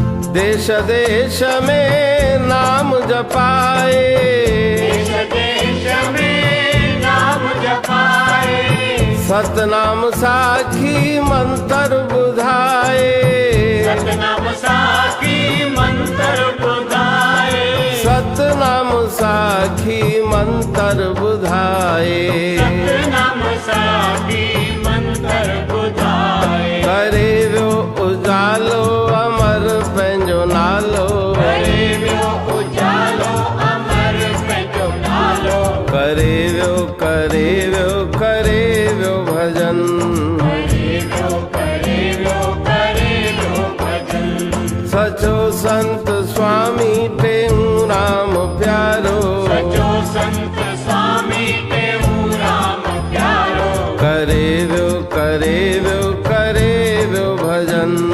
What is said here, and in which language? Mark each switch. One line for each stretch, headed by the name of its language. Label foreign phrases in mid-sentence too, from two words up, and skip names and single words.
Hindi: देश देश में नाम जपाए, देश देश में नाम जपाए,
Sindhi: सतनाम साखी मंत्र बुधाए, सतनाम साखी मंत्र बुधाए, सतनाम साखी मंत्र बुधाए, सतनाम साखी मंत्र बुधाए। करे वो उजालो अमर पंहिंजो नालो, करे वियो उजालो अमर पंहिंजो नालो, करे वो करे वो करे वो भजन, करे वियो भजन। सचो संत स्वामी टेऊं राम प्यारो, सचो संत स्वामी टेऊं राम प्यारो, करे वो करे वो करे वो भजन,